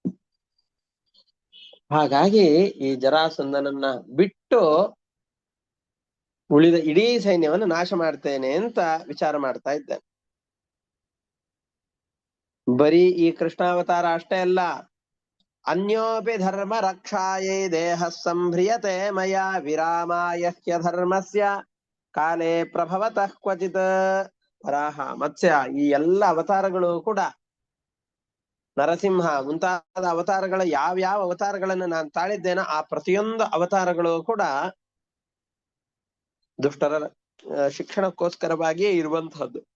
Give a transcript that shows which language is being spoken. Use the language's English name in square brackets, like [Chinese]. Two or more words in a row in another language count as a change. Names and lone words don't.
[Kannada] ಹಾಗಾಗಿ ಈ ಜರಾಸಂಧನನ್ನ ಬಿಟ್ಟು ಉಳಿದ ಇಡೀ ಸೈನ್ಯವನ್ನು ನಾಶ ಮಾಡ್ತೇನೆ ಅಂತ ವಿಚಾರ ಮಾಡ್ತಾ ಇದ್ದಾನೆ. ಬರೀ ಈ ಕೃಷ್ಣಾವತಾರ ಅಷ್ಟೇ ಅಲ್ಲ, [Sanskrit] ಅನ್ಯೋಪಿ ಧರ್ಮ ರಕ್ಷಾಯೇ ದೇಹ ಸಂಭ್ರಿಯತೆ ಮಯ ವಿರಾಮಾಯ ಧರ್ಮಸ್ಯ ಕಾಲೇ ಪ್ರಭವತಃ ಕ್ವಚಿತ್. [Kannada] ವರಾಹ, ಮತ್ಸ್ಯ, ಈ ಎಲ್ಲ ಅವತಾರಗಳು ಕೂಡ, ನರಸಿಂಹ ಮುಂತಾದ ಅವತಾರಗಳ ಯಾವ್ಯಾವ ಅವತಾರಗಳನ್ನು ನಾನು ತಾಳಿದ್ದೇನೋ ಆ ಪ್ರತಿಯೊಂದು ಅವತಾರಗಳು ಕೂಡ ದುಷ್ಟರ ಶಿಕ್ಷಣಕ್ಕೋಸ್ಕರವಾಗಿಯೇ ಇರುವಂತಹದ್ದು.